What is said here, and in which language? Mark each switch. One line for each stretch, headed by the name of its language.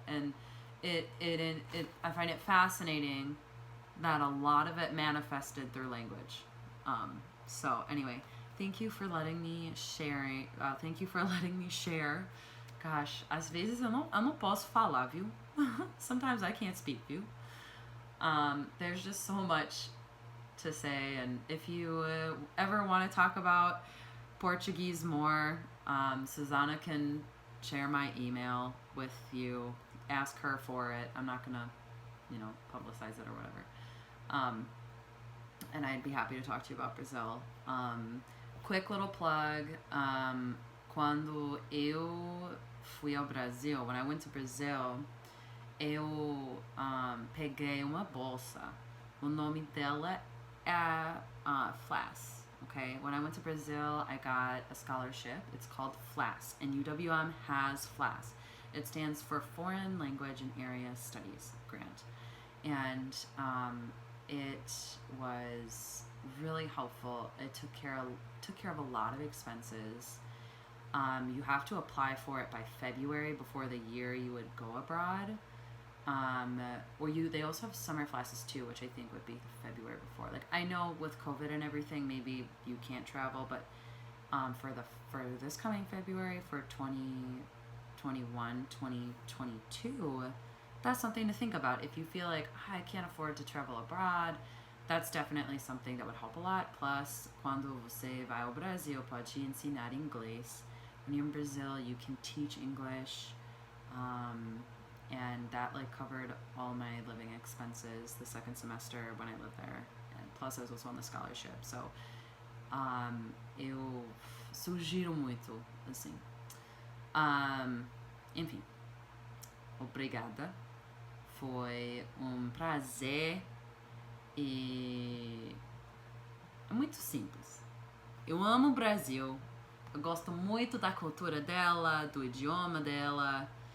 English: And I find it fascinating that a lot of it manifested through language. So anyway, thank you for letting me share.
Portuguese: Gosh, às vezes eu não posso falar, viu?
English: Sometimes I can't speak, viu? There's just so much to say, and if you ever want to talk about Portuguese more, Susanna can share my email with you. Ask her for it. I'm not gonna, publicize it or whatever. And I'd be happy to talk to you about Brazil. Quick little plug.
Portuguese: Quando eu fui ao Brasil,
English: when I went to Brazil,
Portuguese: eu peguei uma bolsa. O nome dela é FLAS.
English: Okay, when I went to Brazil, I got a scholarship. It's called FLAS, and UWM has FLAS. It stands for Foreign Language and Area Studies Grant, and it was really helpful. It took care of a lot of expenses. You have to apply for it by February before the year you would go abroad. They also have summer classes too, which I think would be February before. Like, I know with COVID and everything, maybe you can't travel, but for this coming February, for 2021, 2022, that's something to think about. If you feel like, I can't afford to travel abroad, that's definitely something that would help a lot.
Portuguese: Plus, quando você vai ao Brasil, pode ensinar inglês.
English: When you're in Brazil, you can teach English. And that covered all my living expenses the second semester when I lived there, and plus I was also on the scholarship, so
Portuguese: eu sugiro muito, assim. Enfim, obrigada, foi prazer e é muito simples. Eu amo o Brasil, eu gosto muito da cultura dela, do idioma dela.